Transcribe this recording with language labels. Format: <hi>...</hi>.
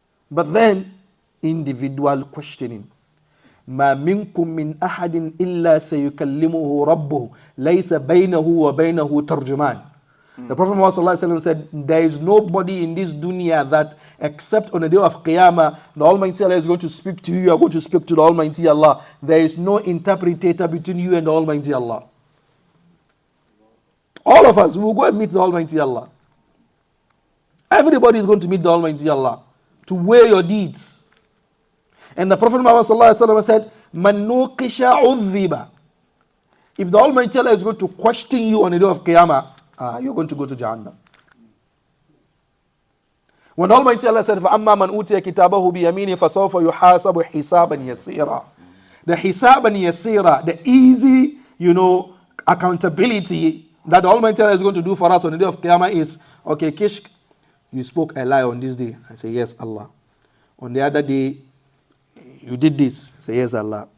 <en>But then, individual questioning.</en> <ar>ما منكم من أحد إلا سيكلمه ربه ليس بينه وبينه ترجمان.</ar> <en>The Prophet Muhammad said, there is nobody in this dunya that except on the day of Qiyamah, the Almighty Allah is going to speak to you, you are going to speak to the Almighty Allah. There is no interpretator between you and the Almighty Allah. All of us will go and meet the Almighty Allah. Everybody is going to meet the Almighty Allah to weigh your deeds. And the Prophet Muhammad said,</en> <ar>Man nuqisha udhiba.</ar> <en>If the Almighty Allah is going to question you on the day of Qiyamah, you're going to go to Jahannam. When Almighty Allah said,</en> <ar>فَأَمَّا مَنْ أُوتِيَ كِتَابَهُ بِيَمِينِهِ فَسَوْفَ يُحَاسَبُ حِسَابًا يَسِيرًا.</ar> <en>The</en> <ar>hisaban yasira,</ar> <en>the easy, accountability that the Almighty Allah is going to do for us on the day of Qiyamah is, okay, Kishk, you spoke a lie on this day. I say, yes, Allah. On the other day, you did this. I say, yes, Allah.</en>